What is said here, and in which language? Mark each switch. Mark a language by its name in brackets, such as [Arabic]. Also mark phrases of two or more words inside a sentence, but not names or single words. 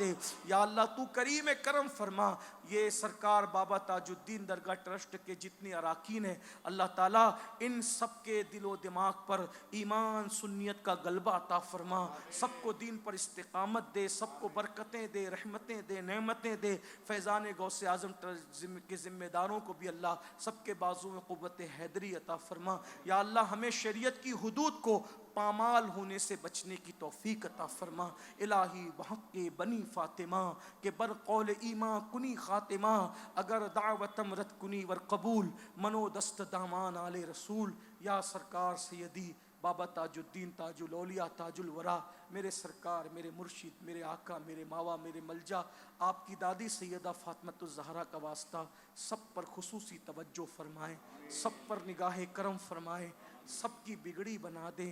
[Urdu] یا اللہ تو کریم کرم فرما، یہ سرکار بابا تاج الدین درگاہ ٹرسٹ کے جتنے اراکین ہیں، اللہ تعالیٰ ان سب کے دل و دماغ پر ایمان سنیت کا غلبہ عطا فرما، سب کو دین پر استقامت دے، سب کو برکتیں دے، رحمتیں دے، نعمتیں دے۔ فیضان غوث اعظم کے ذمہ داروں کو بھی اللہ سب کے بازو میں قوت حیدری عطا فرما۔ یا اللہ ہمیں شریعت کی حدود کو پامال ہونے سے بچنے کی توفیق عطا فرما۔ [Persian] الہی بحق بنی فاطمہ کہ بر قول ایمان کنی خاتمہ، اگر دعوتم رد کنی ور قبول، منو دست دامان آل رسول۔ [Urdu] یا سرکار سیدی بابا تاج الدین تاج الاولیاء تاج الورا، میرے سرکار، میرے مرشد، میرے آقا، میرے ماوا، میرے ملجا، آپ کی دادی سیدہ فاطمۃ الزہرا کا واسطہ سب پر خصوصی توجہ فرمائیں، سب پر نگاہ کرم فرمائیں، سب کی بگڑی بنا دیں۔